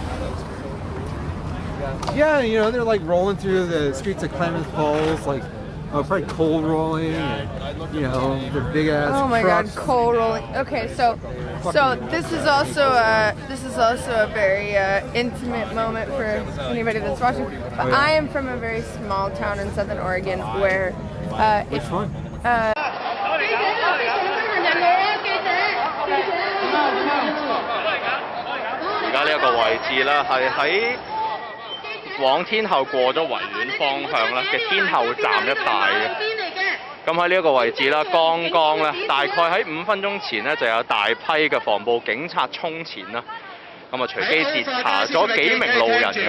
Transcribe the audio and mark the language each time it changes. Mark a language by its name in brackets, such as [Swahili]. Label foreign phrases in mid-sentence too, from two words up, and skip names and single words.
[English] Yeah, they're rolling through the streets of Klamath Falls, Oh, probably coal rolling, and, you know, the big ass. Oh my trucks. God, coal rolling. Okay, so this is also a very intimate moment for anybody that's watching. But I am from a very small town in Southern Oregon where Which one? [Cantonese] 而家呢一個位置咧，係喺往天后過咗維園方向咧嘅天后站一帶嘅。咁喺呢一個位置啦，剛剛咧大概喺5分鐘前咧就有大批嘅防暴警察衝前啦，咁啊隨機截查咗幾名路人嘅。